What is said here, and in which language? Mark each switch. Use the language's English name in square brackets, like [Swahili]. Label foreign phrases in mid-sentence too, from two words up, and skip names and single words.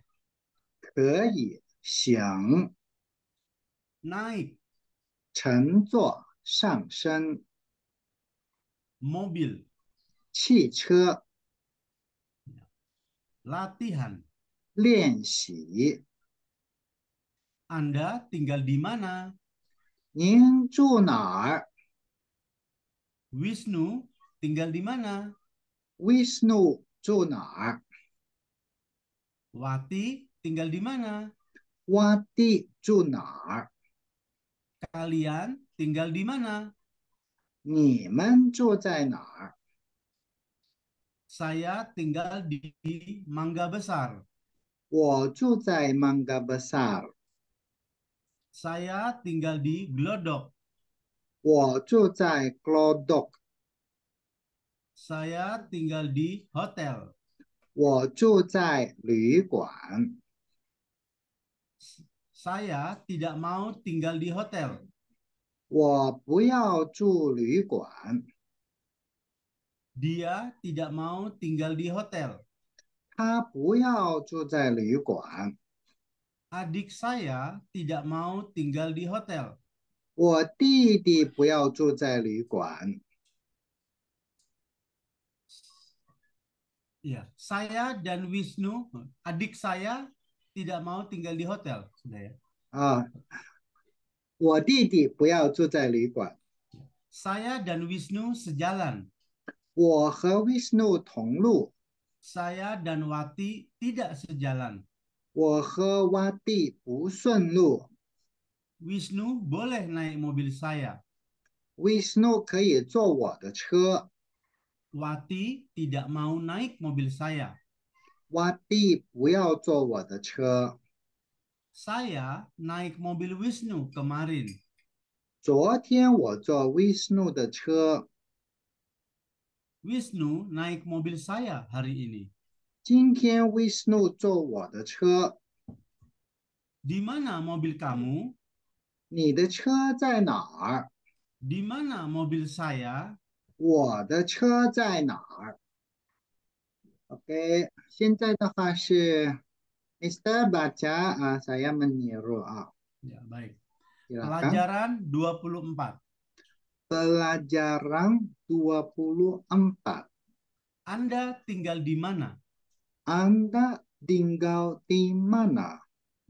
[Chinese] 可以，行， [Indonesian] Naik. [Chinese] 乘坐，上升， [Indonesian] Mobil. [Chinese] 汽车， [Indonesian] Latihan. [Chinese] 练习。 [Indonesian] Anda tinggal di mana? [Chinese] 您住哪儿 [Indonesian] Wisnu tinggal di mana? [Chinese] ？Vishnu 住哪儿 [Indonesian] Wati tinggal di mana? [Chinese] 洼地住哪儿？ [Indonesian] Kalian tinggal di mana? [Chinese] 你们住在哪儿？ [Indonesian] Saya tinggal di Mangga Besar. [Chinese] 我住在 Mangga Besar， [Indonesian] Saya tinggal di Glodok. [Chinese] 我住在 Glodok， [Indonesian] Saya tinggal di hotel. [Chinese] 我住在旅馆。 [Indonesian] Saya tidak mau tinggal di hotel. [Chinese] 我不要住旅馆， [Indonesian] Dia tidak mau tinggal di hotel. [Chinese] 他不要住在旅馆。 [Indonesian] Adik saya tidak mau tinggal di hotel. [Chinese] 我弟弟不要住在旅馆。 [Indonesian] Ya, saya dan Wisnu, adik saya tidak mau tinggal di hotel, sudah ya. [Chinese] 啊，我弟弟不要住在旅馆。 [Indonesian] Saya dan Wisnu sejalan. [Chinese] 我和 Vishnu 同路， [Indonesian] Saya dan Wati tidak sejalan. [Chinese] 我和洼地不顺路。 [Indonesian] Wisnu boleh naik mobil saya. [Chinese] Vishnu 可以坐我的车， [Indonesian] Wati tidak mau naik mobil saya. [Chinese] 洼地不要坐我的车。 [Indonesian] Saya naik mobil Wisnu kemarin. [Chinese] 昨天我坐 Vishnu 的车， [Indonesian] Wisnu naik mobil saya hari ini. [Chinese] 今天 Vishnu 坐我的车。 [Indonesian] Di mana mobil kamu? [Chinese] 你的车在哪儿？ [Indonesian] Di mana mobil saya? [Chinese] 我的车在哪儿？OK，现在的话是 Mister [Indonesian] baca saya meniru Ya, baik. silakan. Pelajaran 24. Pelajaran 24. Anda tinggal di mana? Anda tinggal di mana?